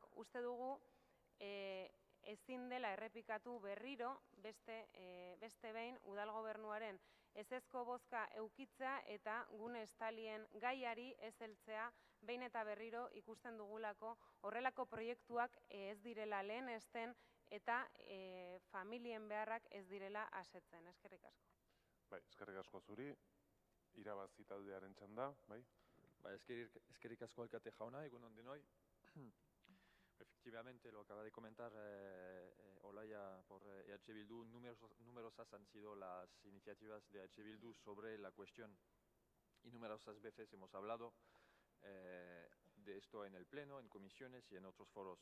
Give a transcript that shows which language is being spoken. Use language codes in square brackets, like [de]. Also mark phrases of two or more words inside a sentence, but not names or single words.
[eu] Uste dugu ezin dela errepikatu berriro beste behin udal gobernuaren ezezko bozka eukitzea eta gune estalien gaiari ez heltzea behin eta berriro ikusten dugulako horrelako proiektuak ez direla lehenesten eta familien beharrak ez direla asetzen. Eskerrik asko. Bai, eskerrik asko zuri. Irabazi taldearen txanda, bai? Eskerrik asko alkate jauna, egunon denoi. [es] Efectivamente, lo acaba de comentar Olaya por EH Bildu, numerosas han sido las iniciativas de EH Bildu sobre la cuestión y numerosas veces hemos hablado de esto en el Pleno, en comisiones y en otros foros.